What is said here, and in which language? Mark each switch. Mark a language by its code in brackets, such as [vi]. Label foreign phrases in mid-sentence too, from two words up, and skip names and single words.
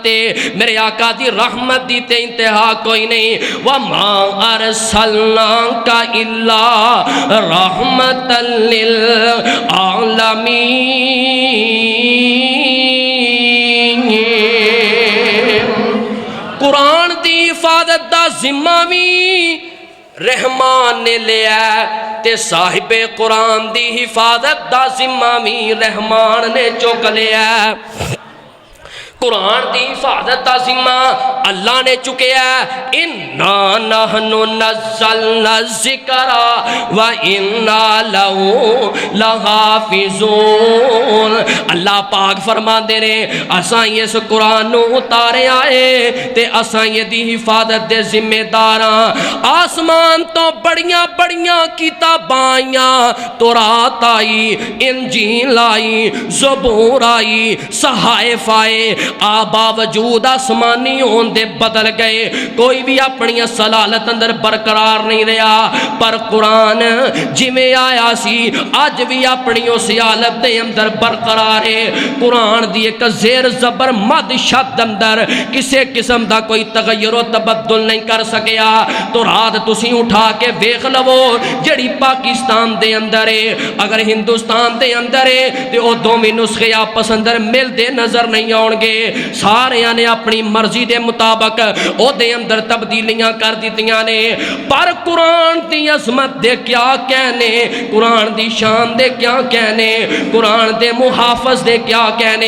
[pa] میرے آقا دی رحمت دی تے انتہا کوئی نہیں. [ar] وَمَا أَرْسَلْنَاكَ إِلَّا رَحْمَةً لِلْعَالَمِينَ. [pa] قرآن دی حفاظت دا ذمہ بھی رحمان نے لیا تے صاحب قرآن دی حفاظت دا ذمہ بھی رحمان نے چک لیا. قرآن دی حفاظت دا ذمہ اللہ نے چکیا. [ar] اِنَّا نَحْنُ نَزَّلْنَا الذِّكْرَ وَإِنَّا لَهُ لَحَافِظُونَ. [pa] اللہ پاک فرماندے نے اساں اس قرآن نو اتارے آئے تے اساں یہ دی حفاظت دے ذمہ داراں. آسمان تو بڑیاں بڑیاں کتاباں آئیاں, تورات آئی, انجیل آئی, زبور آئی, صحائف آئے, باوجود آسمانی ہون دے بدل گئے. کوئی بھی اپنی صلالت اندر برقرار نہیں رہا. پر قرآن جی میں آیا سی آج بھی اپنی اس حالت دے اندر برقرار ہے. قرآن دی ایک زیر زبر مد شد اندر کسے قسم دا کوئی تغیر و تبدل نہیں کر سکیا. تو رات تسی اٹھا کے ویکھ لو جڑی پاکستان دے اندر ہے, اگر ہندوستان دے اندر ہے تے او دوویں نسخے آپس اندر مل دے نظر نہیں آؤ گے. سارے نے اپنی مرضی دے مطابق او دے اندر تبدیلیاں کر دیتیاں نے، پر قرآن دی عظمت دے کیا کہنے، قرآن دی شان دے کیا کہنے، قرآن دے محافظ دے کیا کہنے۔